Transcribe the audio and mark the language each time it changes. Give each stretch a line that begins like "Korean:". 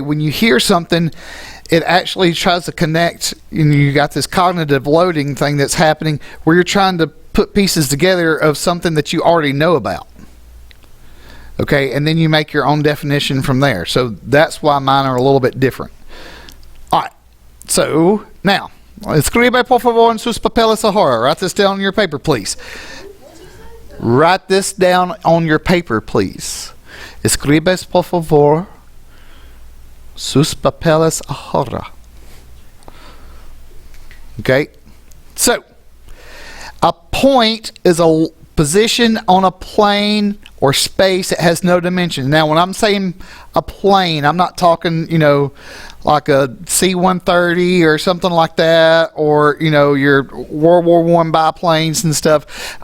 English: When you hear something, it actually tries to connect, and you got this cognitive loading thing that's happening where you're trying to put pieces together of something that you already know about. Okay, and then you make your own definition from there. So that's why mine are a little bit different. All right, so now,
Spanish: escribe por favor en sus papeles ahora.
English: Write this down on your paper, please. Write this down on your paper, please.
Spanish: Escribes por favor sus papeles ahora.
English: Okay, so a point is a position on a plane or space that has no dimension. Now, when I'm saying a plane, I'm not talking, like a C-130 or something like that, or, your World War I biplanes and stuff.